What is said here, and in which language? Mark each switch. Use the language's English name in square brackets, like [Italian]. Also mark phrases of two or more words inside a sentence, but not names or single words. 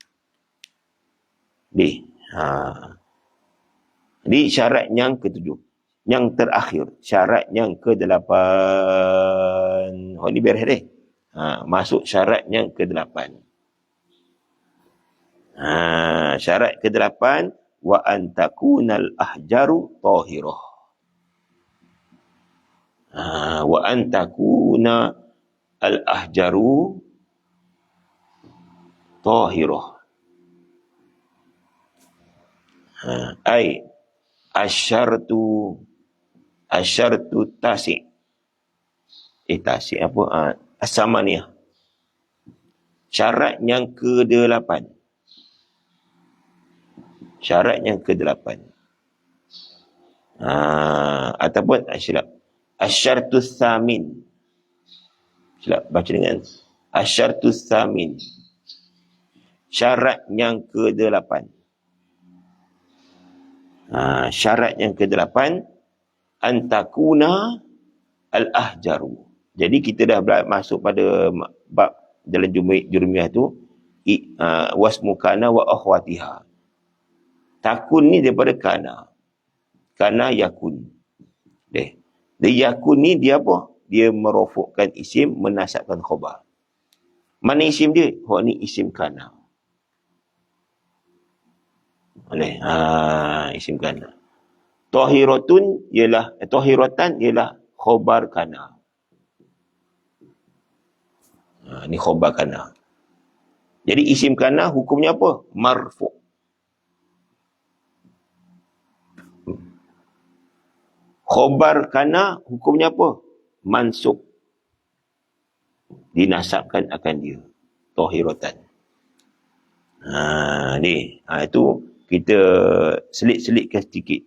[Malay] Jadi syarat yang ke-7. Yang terakhir, syarat yang ke-8. Ni beres deh. Masuk syarat yang ke-8. Syarat ke-8, [Arabic] وأن تكون الأحجار طاهرة. وأن تكون الأحجار طاهرة. أي الشرط التاسع'. التاسع' apa? الثامنة. [Malay] Syarat yang ke-8. Syarat yang ke-8. Ataupun silap. [Arabic] الشرط الثامن. [Malay] Silap baca dengan [Arabic] الشرط الثامن. [Malay] Syarat yang ke-8. Syarat yang ke-8, [Arabic] أن تكون الأحجار. [Malay] Jadi kita dah masuk pada bab dalam jurumiyah tu, [Arabic] واسم كان وأخواتها. [Malay] Takun ni daripada kana. [Arabic] كان يكون. [Malay] Dia yakun ni dia apa? Dia merofokkan isim, menasabkan khabar. Mana isim dia? Ni isim kana. Isim kana. Tahiratun ialah tahiratan ialah khobar kana. Ni khobar kana. Jadi isim kana hukumnya apa? Marfu'. Khobar kana hukumnya apa? Mansub. Dinasabkan akan dia. Tahiratan. Itu kita selit-selitkan sedikit.